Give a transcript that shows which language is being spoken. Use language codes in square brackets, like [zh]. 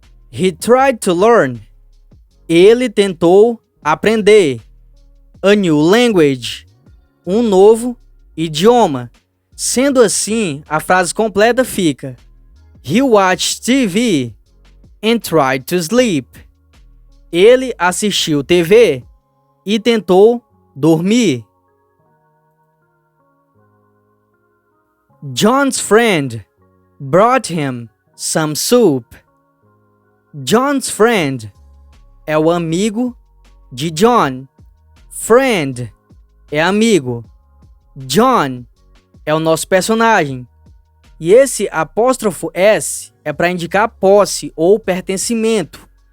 [en] He tried to learn. [pt] Ele tentou aprender. [en] A new language. [pt] Um novo idioma. Sendo assim, a frase completa fica [en] He watched TV and tried to sleep. [pt] Ele assistiu TV e tentou dormir. [en] John's friend brought him some soup. John's friend [pt] é o amigo de John. Friend é amigo. John é o nosso personagem. E esse apóstrofo S é para indicar posse ou pertencimento.